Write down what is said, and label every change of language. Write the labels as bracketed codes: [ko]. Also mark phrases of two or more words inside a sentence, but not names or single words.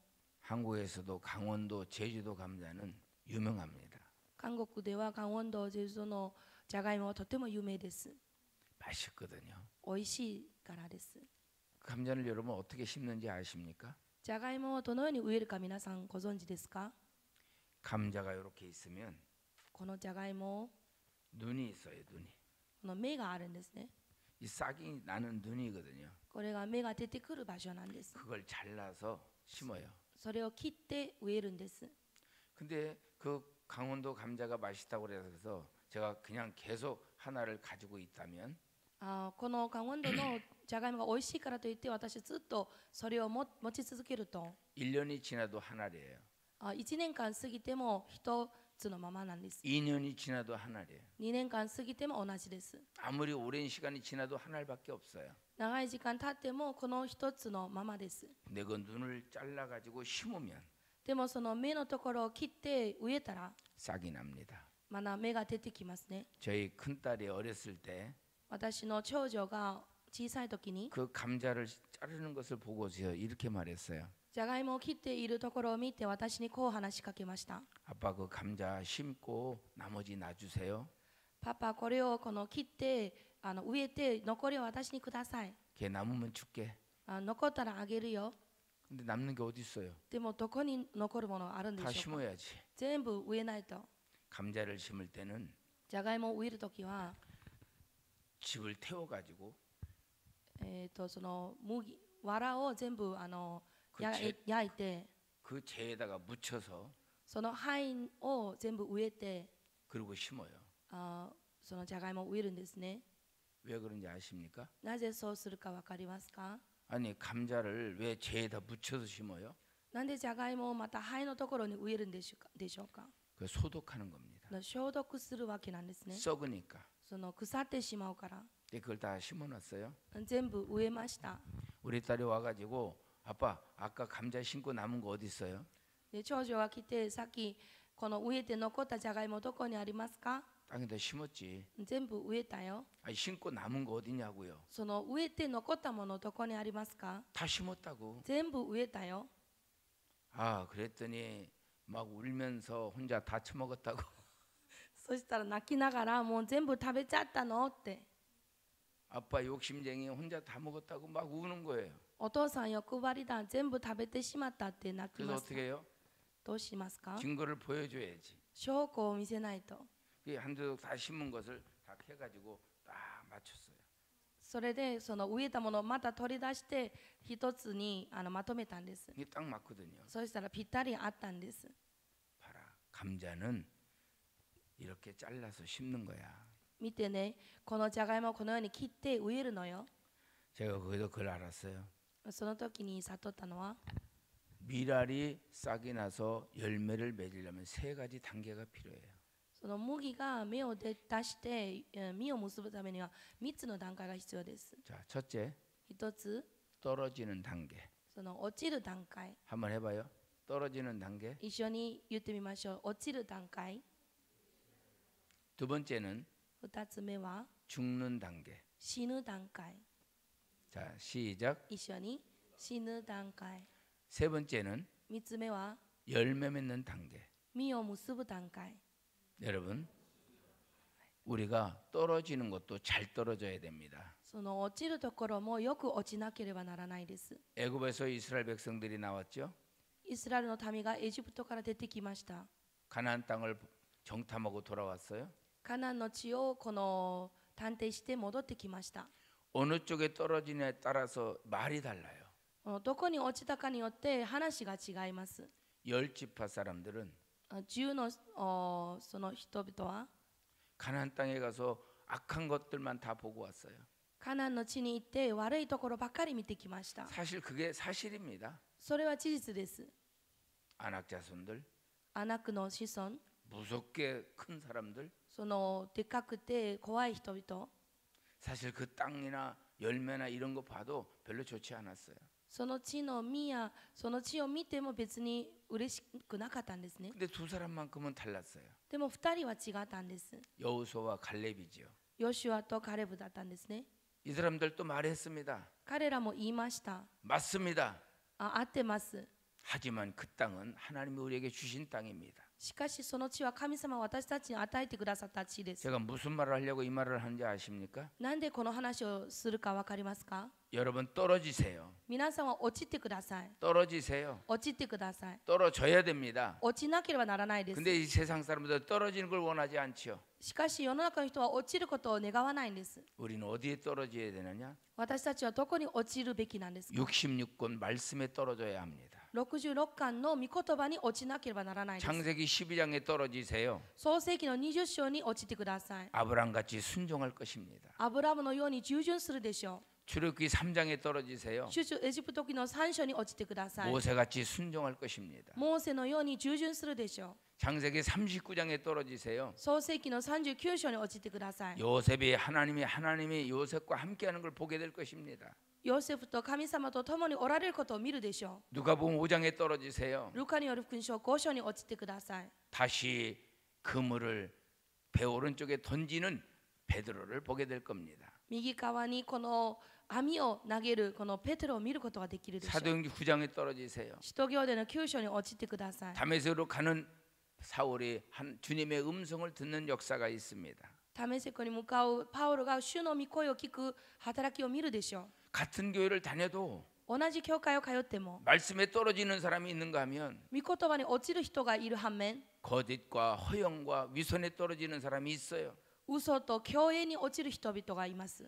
[ko] 한국에서도 강원도 제주도 감자는 유명합니다. [ja] 韓国では 강원도 제주도 のじゃがいもはとても有名です。 [ko] 맛있거든요. [ja] 美味しいからです。 [ko] 감자를 여러분 어떻게 심는지 아십니까? [ja] じゃがいもをどのように植えるか皆さんご存知ですか？ [ko] 감자가 이렇게 있으면 [ja] このじゃがいも [ko] 눈이 있어요. 눈이. [ja] この芽があるんですね。 [ko] 이 싹이 나는 눈이거든요. [ja] これが芽が出てくる場所なんです。 [ko] 그걸 잘라서 심어요. [ja] それを切って植えるんです。 [ko] 근데 그 강원도 감자가 맛있다고 그래서 제가 그냥 계속 하나를 가지고 있다면 [ja] この강원도のじゃがいもが美味しいからといって私ずっとそれを持ち続けると [ko] 1년이 지나도 한 알이에요. [ja] 1 年間過ぎても一つのままなんです。 [ko] 2년이 지나도 한 알이에요. [ja] 2 年間過ぎても同じです。 [ko] 아무리 오랜 시간이 지나도 한 알밖에 없어요. [ja] 長い時間経ってもこの一つのままです。 [ko] 근데 그 눈을 잘라 가지고 심으면 [ja] でもその芽のところを切って植えたら [ko] 싹이 납니다. [ja] まだ芽が出てきますね。 [ko] 저희 큰 딸이 어렸을 때 [ja] 私の長女が小さい時に [ko] 그 감자를 자르는 것을 보고서 이렇게 말했어요. [ja] じゃがいもを切っているところを見て私にこう話しかけました。 [ko] 아빠 그 감자 심고 나머지 놔주세요. [ja] パパこれをこの切って植えて残りを私にください。 [ko] 걔 남으면 줄게. [ja] 残ったらあげるよ。 [ko] 근데 남는 게 어디 있어요? [ja] でもどこに残るものがあるんで [ko] 다 [ja] しょうか。 [ko] 심어야지. [ja] 全部植えないと。 [ko] 감자를 심을 때는 [ja] じゃがいもを植えるときは、 [ko] 집을 태워 가지고 [ja] その藁を全部焼いて、 [ko] 그 재에다가 묻혀서 [ja] その灰を全部植えて、 [ko] 그리고 심어요. [ja] そのじゃがいもを植えるんですね。 [ko] 왜 그런지 아십니까? [ja] なぜそうするかわかりますか？ [ko] 아니 감자를 왜 재에다 묻혀서 심어요? [ja] なんでじゃがいもをまた灰のところに植えるんでしょうか？ [ko] 그 소독하는 겁니다. [ja] 消毒するわけなんですね。 [ko] 썩으니까. [ja] その腐ってしまうから。 [ko] 근데 그걸 다 심어놨어요. [ja] 全部植えました。 [ko] 우리 딸이 와가지고 아빠 아까 감자 심고 남은 거 어디 있어요? [ja] で長女が来てさっきこの植えて残ったじゃがいもどこにありますか？ [ko] 땅에다 심었지. [ja] 全部植えたよ。 [ko] 아니 심고 남은 거 어디냐고요? [ja] その植えて残ったものどこにありますか？ [ko] 다 심었다고. [ja] 全部植えたよ。 [ko] 아 그랬더니 막 울면서 혼자 다 처먹었다고. [ja] そしたら泣きながらもう全部食べちゃったのって。 [ko] 아빠 욕심쟁이 혼자 다 먹었다고 막 우는 거예요. [ja] お父さん欲張りだ全部食べてしまったって泣き [ko] 그래서 [ja] ます。 [ko] 어떻게 해요? [ja] どうしますか？ [ko] 증거를 보여줘야지. [ja] 証拠を見せないと。 [ko] 한두 다 심은 것을 다 해가지고 딱 맞췄어요. [ja] それでその植えたものをまた取り出して一つにまとめたんです。 [ko] 이게 딱 맞거든요. [ja] そしたらぴったりあったんです。 [ko] 감자는 이렇게 잘라서 심는 거야. [ja] 見てね、このじゃがいもをこのように切って植えるのよ。 [ko] 제가 거기서 그걸 알았어요. [ja] その時に悟ったのは [ko] 밀알이 싹이 나서 열매를 맺으려면 세 가지 단계가 필요해요. [ja] その麦が芽を出して実を結ぶためには3つの段階が必要です。 [ko] 자, 첫째 [ja] 一つ、 [ko] 떨어지는 단계. [ja] その落ちる段階。 [ko] 한번 해봐요. 떨어지는 단계. [ja] 一緒に言ってみましょう。落ちる段階。 [ko] 두 번째는 [ja] 二つ目は [ko] 죽는 단계. [ja] 死ぬ段階。 [ko] 자, 시작. [ja] 一緒に死ぬ段階。 [ko] 세 번째는 [ja] 三つ目は [ko] 열매 맺는 단계. [ja] 実を結ぶ段階。 [ko] 여러분, 우리가 떨어지는 것도 잘 떨어져야 됩니다. [ja] その落ちるところもよく落ちなければならないです。 [ko] 애굽에서 이스라엘 백성들이 나왔죠. [ja] イスラエルの民がエジプトから出てきました。 [ko] 가나안 땅을 정탐하고 돌아왔어요. [ja] カナンの地をこの探偵して戻ってきました。 [ko] 어느 쪽에 떨어지냐에 따라서 말이 달라요. [ja] どこに落ちたかによって話が違います。 [ko] 열 지파 사람들은 [ja] 10 のその人々は [ko] 가나안 땅에 가서 악한 것들만 다 보고 왔어요. [ja] カナンの地に行って悪いところばかり見てきました。 [ko] 사실 그게 사실입니다. [ja] それは事実です。 [ko] 아낙 자손들, [ja] アナクの子孫、 [ko] 무섭게 큰 사람들, [ja] そのでかくて怖い人々、 [ko] 사실 그 땅이나 열매나 이런 거 봐도 별로 좋지 않았어요. [ja] その地の実やその地を見ても別に嬉しくなかったんですね。 [ko] 근데 두 사람만큼은 달랐어요. [ja] でも2人は違ったんです。 [ko] 여호수아와 갈렙이지요. [ja] ヨシュアとカレブだったんですね。 [ko] 이 사람들도 말했습니다. [ja] 彼らも言いました。 [ko] 맞습니다. [ja] 合ってます。 [ko] 하지만 그 땅은 하나님이 우리에게 주신 땅입니다. [ja] しかしその地は神様が私たちに与えてくださった地です。 [ko] 제가 무슨 말을 하려고 이 말을 하는지 아십니까? [ja] なんでこの話をするかわかりますか？ [ko] 여러분 떨어지세요. [ja] 皆さんは落ちてください。 [ko] 떨어지세요. [ja] 落ちてください。 [ko] 떨어져야 됩니다. [ja] 落ちなければならないです。 [ko] 근데 이 세상 사람들 떨어지는 걸 원하지 않지요. [ja] しかし世の中の人は落ちることを願わないんです。 [ko] 우리는 어디에 떨어져야 되느냐? [ja] 私たちはどこに落ちるべきなんですか？ [ko] 66권 말씀에 떨어져야 합니다. [ja] 66 巻の御言葉に落ちなければならないです。 [ko] 창세기 12장에 떨어지세요. [ja] 創世記の20章に落ちてください。 [ko] 아브람같이 순종할 것입니다. [ja] アブラムのように従順するでしょ [ko] 출애굽기 3장에 떨어지세요. [ja] う。エジプト記の3章に落ちてください。 [ko] 모세같이 순종할 것입니다. [ja] モーセのように従順するでしょう。 [ko] 창세기 39장에 떨어지세요. [ja] 創世記の39章に落ちてください。 [ko] 요셉이 하나님이 요셉과 함께하는 걸 보게 될 것입니다. [ja] ヨセフと神様と共におられることを見るでしょ [ko] 누가복음 5장에 떨어지세요. [ja] う。ルカによる福音書5章に落ちてください。 [ko] 다시 그물을 배 오른쪽에 던지는 베드로를 보게 될 겁니다. [ja] 右側にこの網を投げるこのペテロを見ることができるでしょう。 [ko] 사도행전 9장에 떨어지세요. [ja] 使徒行伝の9章に落ちてください。 [ko] 다메섹으로 가는 사울이 한 주님의 음성을 듣는 역사가 있습니다. [ja] ダメセクに向かうパウロが主の御声を聞く働きを見るでしょ [ko] 같은 교회를 다녀도 [ja] う。同じ教会を通っても [ko] 말씀에 떨어지는 사람이 있는가 하면 [ja] 御言葉に落ちる人がいる反面、 [ko] 거짓과 허영과 위선에 떨어지는 사람이 있어요. [ja] 嘘と虚栄に落ちる人々がいます。